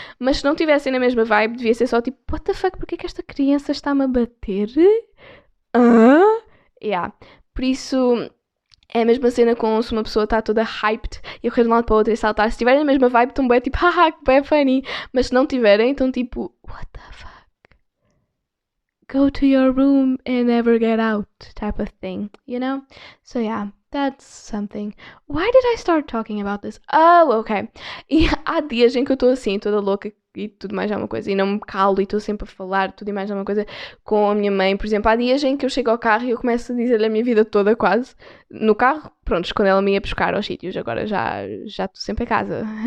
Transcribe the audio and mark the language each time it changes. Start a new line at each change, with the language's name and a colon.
Portuguese: Mas se não estivessem na mesma vibe, devia ser só tipo,
English: what the fuck,
Portuguese: porque é que esta criança está-me a bater? Yeah. Por isso, é a mesma cena com se uma pessoa está toda hyped e eu correr de um lado para o outro e saltar. Se tiverem a mesma vibe, estão bem tipo, haha, que bem funny. Mas se não tiverem, então tipo,
English: what the fuck? Go to your room and never get out type of thing, you know? So yeah, that's something. Why did I start talking about this? Oh, ok.
Portuguese: E há dias em que eu estou assim, toda louca e tudo mais alguma coisa, e não me calo e estou sempre a falar tudo e mais alguma coisa com a minha mãe. Por exemplo, há dias em que eu chego ao carro e eu começo a dizer-lhe a minha vida toda quase. No carro, pronto, quando ela me ia buscar aos sítios, agora já estou sempre em casa.